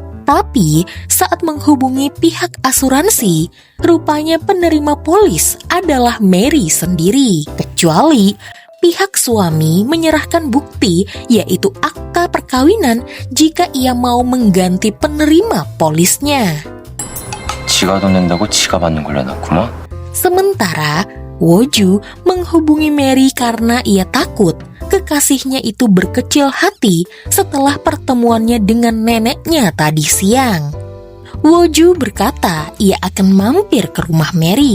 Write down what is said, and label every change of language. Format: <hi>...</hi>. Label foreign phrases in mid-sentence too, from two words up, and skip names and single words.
<id>Tapi saat menghubungi pihak asuransi, rupanya penerima polis adalah Mary sendiri. Kecuali Pihak suami menyerahkan bukti, yaitu akta perkawinan, jika ia mau mengganti penerima polisnya.</id> <ko>지가 돈 낸다고 지가 받는 걸로 해놨구만.</ko> <id>Sementara Woju menghubungi Mary karena ia takut kekasihnya itu berkecil hati setelah pertemuannya dengan neneknya tadi siang. Woju berkata ia akan mampir ke rumah Mary.</id>